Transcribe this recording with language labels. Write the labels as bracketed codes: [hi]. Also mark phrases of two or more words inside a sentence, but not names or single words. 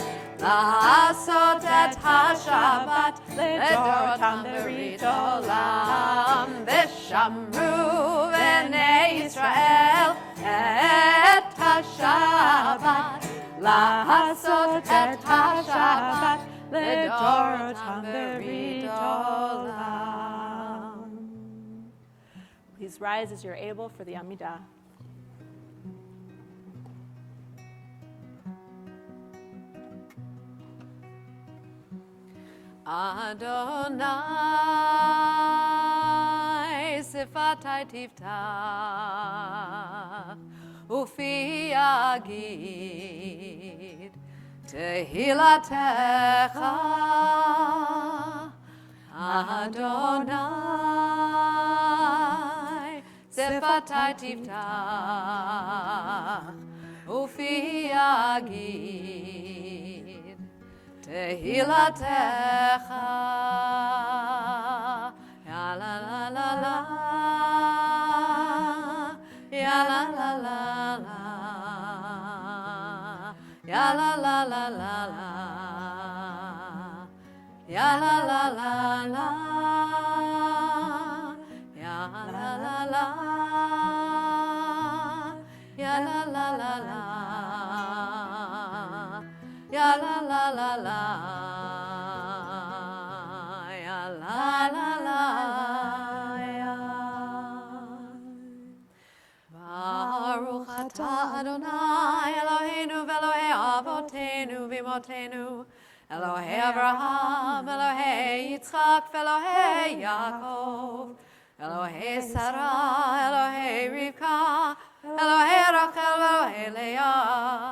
[he] לעשות את השבת לדורותם ברית עולם. ושמרו בני ישראל את השבת. לעשות את השבת לדורותם ברית עולם. [en] Please rise as you're able for the Amidah. [he] אדני שפתי תפתח ופי יגיד תהלתך. אדני שפתי תפתח ופי יגיד תהלתך. Ya la la la la, ya la la la la, ya la la la la la, ya la la la la, ya la la la, ya la la la la. Ya la la la la, ya la la la ya. ברוך אתה אדני אלהינו ואלהי אבותינו ואמותינו, אלהי אברהם, אלהי יצחק ואלהי יעקב, אלהי שרה, אלהי רבקה, אלהי רחל ואלהי לאה.